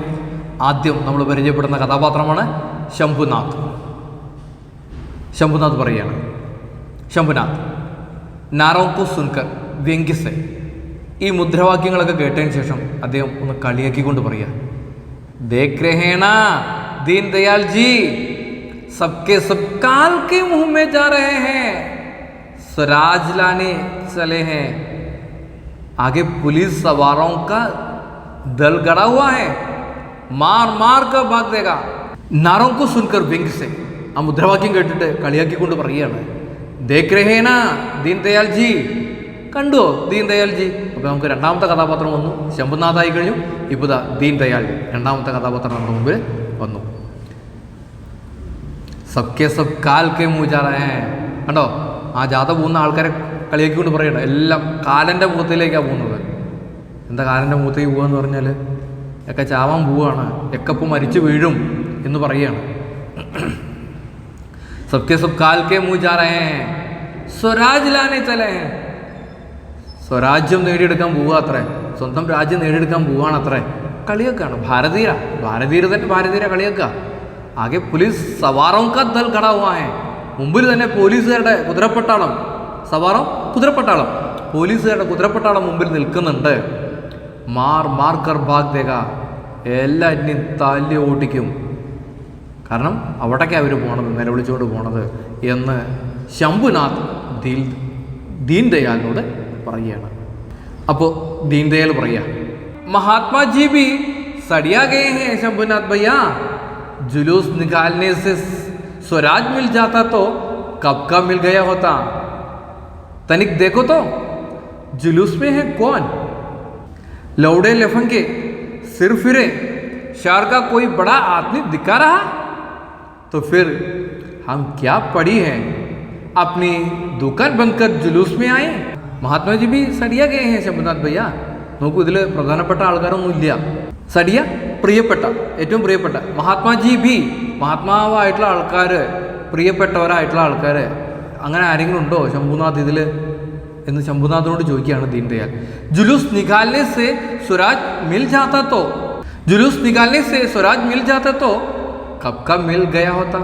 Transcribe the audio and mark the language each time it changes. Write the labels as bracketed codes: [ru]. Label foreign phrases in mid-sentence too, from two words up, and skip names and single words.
[ml] ആദ്യം നമ്മൾ പരിചയപ്പെടുന്ന കഥാപാത്രമാണ് ശംഭുനാഥ്. ശംഭുനാഥ് പറയുകയാണ്. ശംഭുനാഥ് [hi] नारों को सुनकर व्यंग्य से. [ml] ഈ മുദ്രാവാക്യങ്ങളൊക്കെ കേട്ടതിന് ശേഷം അദ്ദേഹം ഒന്ന് കളിയാക്കിക്കൊണ്ട് പറയുക. [hi] देख रहे ना दीन दयाल जी, सबके सब काल के मुंह में जा रहे हैं, स्वराज लाने चले हैं, आगे पुलिस सवारों का दल गड़ा हुआ है, मार मार कर भाग देगा. नारों को सुनकर व्यंग्य से [ml] ആ മുദ്രാവാക്യം കേട്ടിട്ട് കളിയാക്കിക്കൊണ്ട് പറയുകയാണ്. [hi] देख रहे ना दीन दयाल जी, [ml] കണ്ടോ ദീൻ ദയാൽ ജി. അപ്പോൾ നമുക്ക് രണ്ടാമത്തെ കഥാപാത്രം വന്നു. ശംഭുനാഥായി കഴിഞ്ഞു. ഇപ്പോൾ ദീൻ ദയാൽ രണ്ടാമത്തെ കഥാപാത്രം നമ്മുടെ മുമ്പിൽ വന്നു. [hi] सबके सब काल के मुँह जा रहे है. [ml] കണ്ടോ, ആ ജാഥ പോകുന്ന ആൾക്കാരെ കളിയാക്കിക്കൊണ്ട് പറയണം. എല്ലാം കാലൻ്റെ മുഖത്തിലേക്കാണ് പോകുന്നത്. എന്താ കാലൻ്റെ മുഖത്തേക്ക് പോകുക എന്ന് പറഞ്ഞാൽ ഒക്കെ ചാവാൻ പോവുകയാണ്, എക്കപ്പം മരിച്ചു വീഴും എന്ന് പറയുകയാണ്. [hi] सबके सब काल के मुंह जा रहे हैं, स्वराज लाने चले हैं. [ml] സ്വരാജ്യം നേടിയെടുക്കാൻ പോവുക അത്രേ, സ്വന്തം രാജ്യം നേടിയെടുക്കാൻ പോവുകയാണ് അത്രേ. കളിയൊക്കെയാണ്. ഭാരതീയര തന്നെ ഭാരതീയര കളിയൊക്കെ. [hi] आगे पुलिस सवारों का दल खड़ा हुआ है. [ml] മുമ്പിൽ തന്നെ പോലീസുകാരുടെ കുതിരപ്പട്ടാളം, സവാറോ കുതിരപ്പട്ടാളം, പോലീസുകാരുടെ കുതിരപ്പട്ടാളം മുമ്പിൽ നിൽക്കുന്നുണ്ട്. [hi] मार मार कर भाग देगा, [ml] എല്ലാറ്റിനെയും തല്ലി ഓട്ടിക്കും. കാരണം അവിടേക്കാണ് അവർ പോണത്, നിലവിളിച്ചുകൊണ്ട് പോണത് എന്ന് ശംഭുനാഥ് ദീൻ ദയാലിനോട് പറയുകയാണ്. അപ്പോൾ ദീൻ ദയാൽ പറയുക, [hi] മഹാത്മാജി भी सड़िया गए हैं शंभुनाथ भैया, जुलूस निकालने से स्वराज मिल जाता तो कब का मिल गया होता. तनिक देखो तो जुलूस में है कौन, लौड़े लफंगे सिर फिरे, शहर का कोई बड़ा आदमी दिखा रहा तो फिर हम क्या पड़ी हैं, अपनी दुकान बंद कर जुलूस में आए. महात्मा जी भी सड़िया गए हैं शंभुनाथ भैया. [ml] നോക്കൂ, ഇതിൽ പ്രധാനപ്പെട്ട ആൾക്കാരൊന്നുമില്ല. സടിയ പ്രിയപ്പെട്ട, ഏറ്റവും പ്രിയപ്പെട്ട. [hi] महात्माजी भी, [ml] മഹാത്മാവായിട്ടുള്ള ആൾക്കാർ പ്രിയപ്പെട്ടവരായിട്ടുള്ള ആൾക്കാർ അങ്ങനെ ആരെങ്കിലും ഉണ്ടോ ശംഭുനാഥ് ഇതിൽ എന്ന് ശംഭുനാഥിനോട് ചോദിക്കുകയാണ് ദീൻദയാൽ. [hi] जुलूस निकालने से स्वराज मिल जाता तो जुलूस निकालने से स्वराज मिल जाता तो कब कब मिल गया होता.